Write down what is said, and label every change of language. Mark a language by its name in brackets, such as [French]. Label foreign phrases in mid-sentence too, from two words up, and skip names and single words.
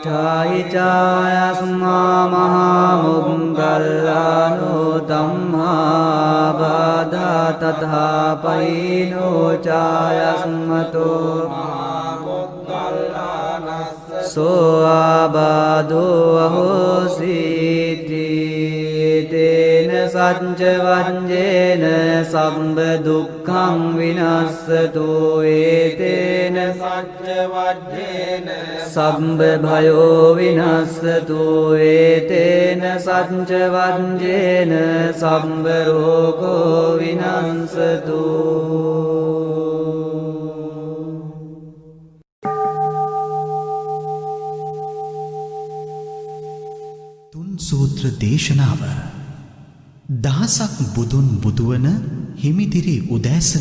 [Pali] චායි චායස්මා මහා මොග්ගල්ලානෝ ධම්මා බාධා තථා පයිනෝ චායස්මතෝ මහාමොග්ගල්ලානස්ස සෝ ආබාධෝ අහෝසීති තේන සච්ච වංජේන සම්බ දුක්ඛං විනස්සතු ඒතේන සච්ච වජ්ජේන සම්බ භයෝ විනස්සතු ඒතේන සච්ච වංජේන සම්බ රෝගෝ විනස්සතු [Sinhala] සූත්‍ර දේශනාව දහසක් බුදුන් බුදුවන හිමිදිරි උදෑසන